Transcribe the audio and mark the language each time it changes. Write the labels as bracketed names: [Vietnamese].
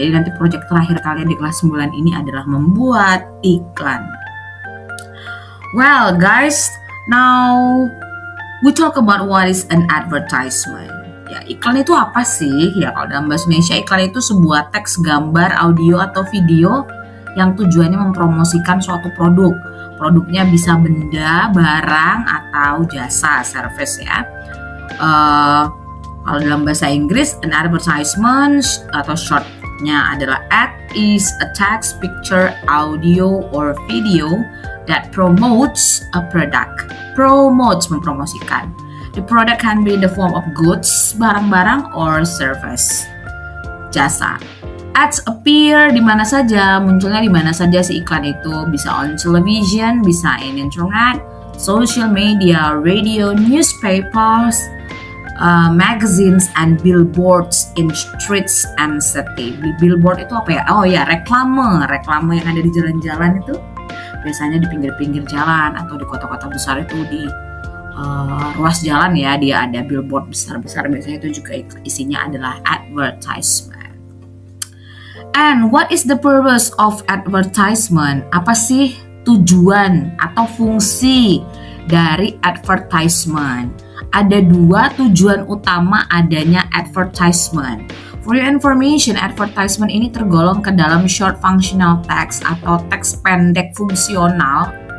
[Indonesian] Jadi nanti project terakhir kalian di kelas 9 ini adalah membuat iklan. [English] Well guys, now we talk about what is an advertisement. [Indonesian] Ya, iklan itu apa sih? Ya, kalau dalam bahasa Indonesia, iklan itu sebuah teks, gambar, audio, atau video yang tujuannya mempromosikan suatu produk. Produknya bisa benda, barang, atau jasa, service ya. Kalau dalam bahasa Inggris, [English] an advertisement [Indonesian] atau shortnya adalah [English] ad is a text, picture, audio, or video that promotes a product. Promotes, mempromosikan. The product can be in the form of goods, barang-barang, or service, jasa. Ads appear [Indonesian] di mana saja, munculnya di mana saja si iklan itu. [English] Bisa on television, bisa in internet, social media, radio, newspapers, magazines, and billboards in streets and city. [Indonesian] Billboard itu apa ya? Oh ya, reklame yang ada di jalan-jalan itu. Biasanya di pinggir-pinggir jalan atau di kota-kota besar itu di ruas jalan ya, dia ada billboard besar-besar, biasanya itu juga isinya adalah advertisement. [English] And what is the purpose of advertisement? [Indonesian] Apa sih tujuan atau fungsi dari advertisement? Ada dua tujuan utama adanya advertisement. [English] For your information, [Indonesian] advertisement ini tergolong ke dalam short functional text atau teks pendek fungsional.